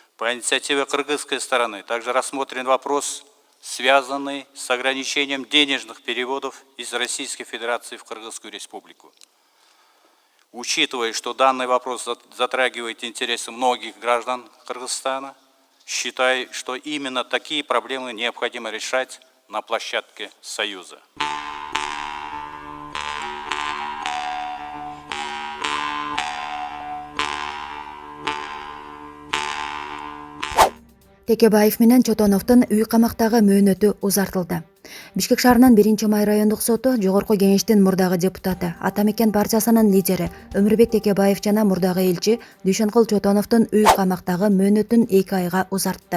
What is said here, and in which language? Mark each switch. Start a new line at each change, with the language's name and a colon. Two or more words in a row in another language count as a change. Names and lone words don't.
Russian: По инициативе кыргызской стороны также рассмотрен вопрос, связанный с ограничением денежных переводов из Российской Федерации в Кыргызскую Республику. Учитывая, что данный вопрос затрагивает интересы многих граждан Кыргызстана, считаю, что именно такие проблемы необходимо решать на площадке Союза.
Kyrgyz: Текебаев менен Чотоновдун үй камактагы мөөнөтү узартылды. Бишкек шаарынын 1-май райондук соту жогорку кеңештин мурдагы депутаты, Атамекен партиясынын лидери Өмүрбек Текебаев жана мурдагы элчи Дүйшөнкул Чотоновдун үй камактагы мөөнөтүн 2 айга узартты.